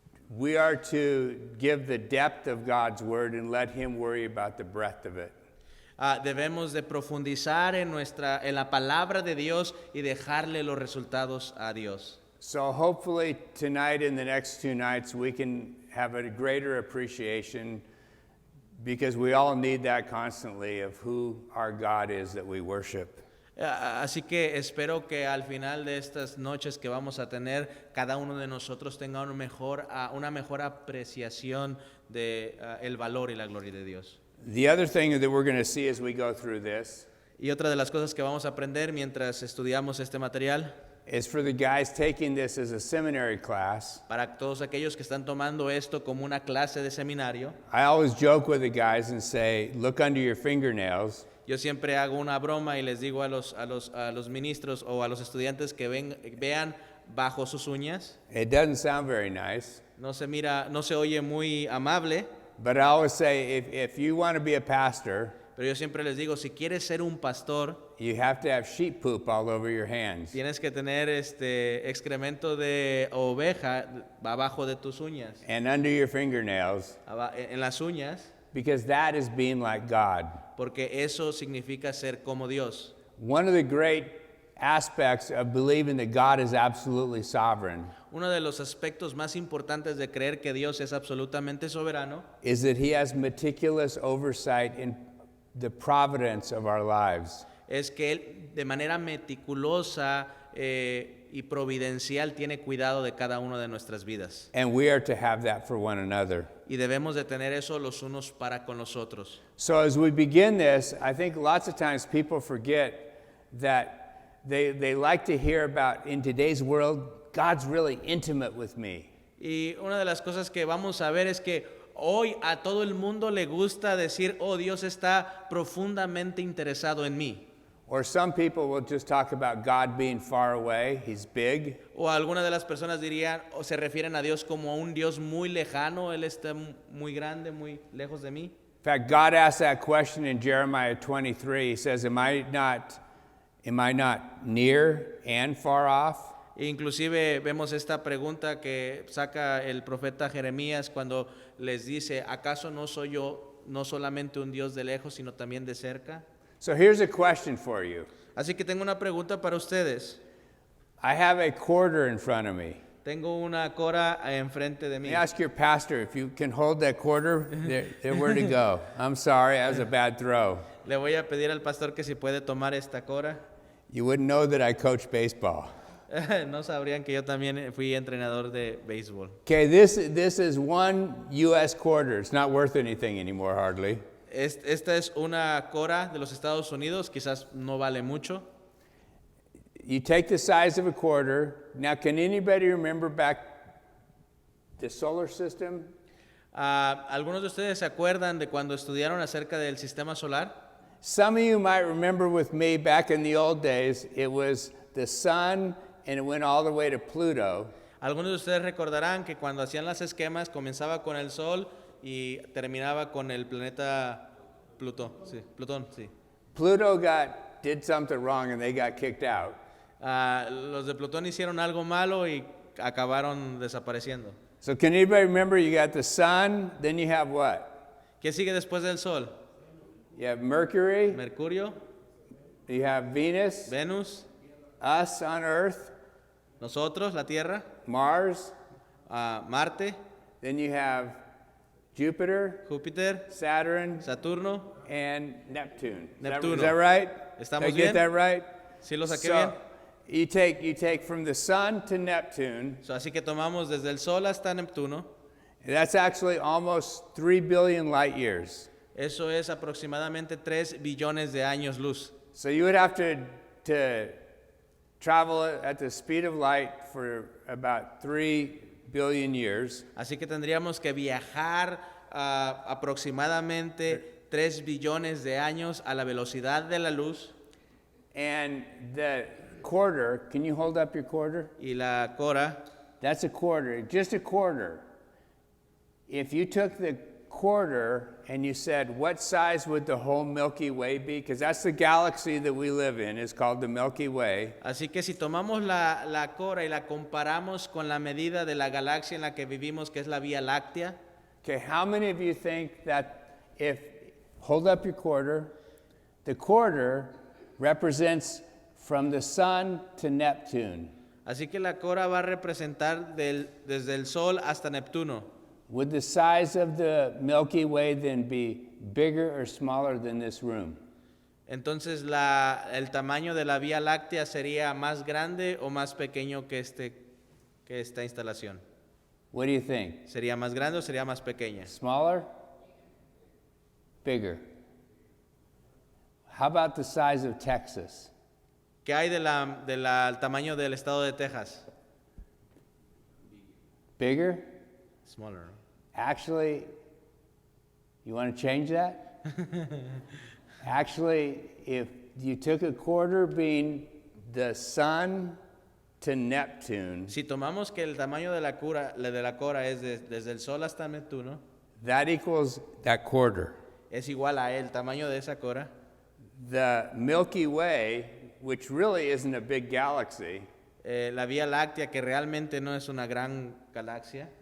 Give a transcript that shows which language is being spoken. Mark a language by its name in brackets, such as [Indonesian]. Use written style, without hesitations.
[English] We are to give the depth of God's word and let him worry about the breadth of it. [Spanish] Debemos de profundizar en la palabra de Dios y dejarle los resultados a Dios. [English] So hopefully tonight and the next 2 nights we can have a greater appreciation, because we all need that constantly, of who our God is that we worship. [Spanish] Así que espero que al final de estas noches que vamos a tener, cada uno de nosotros tenga una mejor apreciación de el valor y la gloria de Dios. [English] The other thing that we're going to see as we go through this [Spanish] Y otra de las cosas que vamos a aprender mientras estudiamos este material, [English] is for the guys taking this as a seminary class. [Spanish] para todos aquellos que están tomando esto como una clase de seminario, [English] I always joke with the guys and say, look under your fingernails. [Spanish] yo siempre hago una broma y les digo a los ministros o a los estudiantes que vean bajo sus uñas. [English] It doesn't sound very nice, [Spanish] No se oye muy amable, [English] but I always say if you want to be a pastor, [Spanish] pero yo siempre les digo, si quieres ser un pastor, [English] you have to have sheep poop all over your hands. [Spanish] tienes que tener excremento de oveja abajo de tus uñas, [English] And under your fingernails, [Spanish] en las uñas, [English] because that is being like God. [Spanish] porque eso significa ser como Dios. [English] One of the great aspects of believing that God is absolutely sovereign [Spanish] Uno de los aspectos más importantes de creer que Dios es absolutamente soberano [English] is that he has meticulous oversight in the providence of our lives. [Spanish] es que Él de manera meticulosa y providencial tiene cuidado de cada una de nuestras vidas. [English] And we are to have that for one another. [Spanish] Y debemos de tener eso los unos para con los otros. [English] So as we begin this, I think lots of times people forget that they like to hear about, in today's world, God's really intimate with me. [Spanish] Y una de las cosas que vamos a ver es que hoy a todo el mundo le gusta decir, oh, Dios está profundamente interesado en mí. [English] Or some people will just talk about God being far away, he's big. [Spanish] O algunas de las personas dirían o se refieren a Dios como a un Dios muy lejano, Él está muy grande, muy lejos de mí. [English] In fact, God asked that question in Jeremiah 23. He says, am I not near and far off? [Spanish] Inclusive vemos esta pregunta que saca el profeta Jeremías cuando les dice, ¿acaso no soy yo no solamente un Dios de lejos, sino también de cerca? [English] So here's a question for you. [Spanish] Así que tengo una pregunta para ustedes. [English] I have a quarter in front of me. [Spanish] Tengo una cora enfrente de [English] Let [Spanish] mí. [English] me ask your pastor if you can hold that quarter. There where to go. I'm sorry, that was a bad throw. [Spanish] Le voy a pedir al pastor que si puede tomar esta cora. [English] You wouldn't know that I coach baseball. [Spanish] No sabrían que yo también fui entrenador de béisbol. [English] Okay, this is one U.S. quarter. It's not worth anything anymore, hardly. [Spanish] Esta es una cora de los Estados Unidos, quizás no vale mucho. [English] You take the size of a quarter. Now, can anybody remember back the solar system? [Spanish] ¿Algunos de ustedes se acuerdan de cuando estudiaron acerca del sistema solar? [English] Some of you might remember with me back in the old days, it was the sun and it went all the way to Pluto. [Spanish] Algunos de ustedes recordarán que cuando hacían las esquemas comenzaba con el Sol y terminaba con el planeta Plutón. Sí. [English] Pluto did something wrong and they got kicked out. [Spanish] Los de Plutón hicieron algo malo y acabaron desapareciendo. [English] So can anybody remember you got the sun, then you have what? [Spanish] ¿Qué sigue después del Sol? [English] You have Mercury, [Spanish] Mercurio, [English] you have Venus, [Spanish] Venus, [English] us on Earth, [Spanish] nosotros, la Tierra, [English] Mars, [Spanish] Marte, [English] then you have Jupiter, [Spanish] Júpiter, [English] Saturn, [Spanish] Saturno. [English] and Neptune. [Spanish] Neptuno. [English] Is that right? [Spanish] ¿Estamos [English] Did I [Spanish] bien? [English] get that right? [Spanish] ¿Sí lo saqué [English] So, [Spanish] bien? [English] you take from the sun to Neptune. [Spanish] So, así que tomamos desde el Sol hasta Neptuno. [English] That's actually almost 3 billion light years. [Spanish] Eso es aproximadamente 3 billones de años luz. [English] So you would have to travel at the speed of light for about 3 billion years. [Spanish] Así que tendríamos que viajar aproximadamente 3 billones de años a la velocidad de la luz. [English] And the quarter, can you hold up your quarter? [Spanish] Y la cora, [English] That's a quarter, just a quarter. If you took the quarter and you said, what size would the whole Milky Way be? Because that's the galaxy that we live in. It's called the Milky Way. [Spanish] así que si tomamos la cora y la comparamos con la medida de la galaxia en la que vivimos, que es la Vía Láctea, [English] Okay, how many of you think that hold up your quarter, the quarter represents from the sun to Neptune. [Spanish] así que la cora va a representar desde el Sol hasta Neptuno. [English] Would the size of the Milky Way then be bigger or smaller than this room? [Spanish] Entonces el tamaño de la Vía Láctea sería más grande o más pequeño que esta instalación. [English] What do you think? [Spanish] ¿Sería más grande o sería más pequeña? [English] Smaller? Bigger? How about the size of Texas? [Spanish] ¿Qué hay del tamaño del estado de Texas? [English] Bigger? Smaller, [Spanish] ¿no? [English] Actually, you want to change that? Actually, if you took a quarter being the sun to Neptune, [Spanish] Si tomamos que el tamaño de la cora es desde el Sol hasta Neptuno, [English] that equals that quarter. [Spanish] es igual a el tamaño de esa cora. [English] The Milky Way, which really isn't a big galaxy, [Spanish] La Vía Láctea, que realmente no es una gran galaxia,